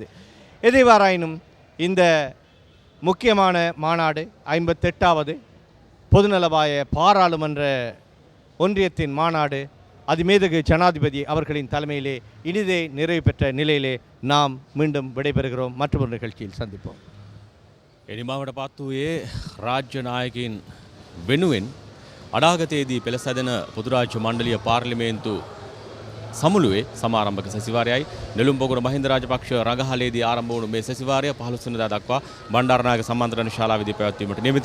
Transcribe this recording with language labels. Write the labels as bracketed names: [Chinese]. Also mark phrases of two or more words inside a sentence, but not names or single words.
[Tamil] எதைவாறாயினும் இந்த முக்கியமான மாநாடு 58வது பொதுநலவாய பாராளுமன்ற ஒன்றியத்தின் மாநாடு அதிமேதகு ஜனாதிபதி அவர்களின் தலைமையிலே இனிதே நிறைவு பெற்ற நிலையிலே நாம் மீண்டும் விடைபெறுகிறோம். மற்றொரு நிகழ்ச்சியில் சந்திப்போம். [Sinhala] එනිමාවට පත් වූයේ රාජ්‍ය නායකයින් වෙනුවෙන් අනාගතයේදී පෙළසැදෙන පොදුරාජ්‍ය මණ්ඩලීය පාර්ලිමේන්තු සමුළුවේ සමාරම්භක සැසිවාරයයි නෙළුම්පොකුණ මහින්ද රාජපක්ෂ රඟහලේදී ආරම්භ වුණු මේ සැසිවාරය 15 වෙනිදා දක්වා බණ්ඩාරනායක සම්මන්ත්‍රණ ශාලාවේදී පැවැත්වීමට නියමිතයි.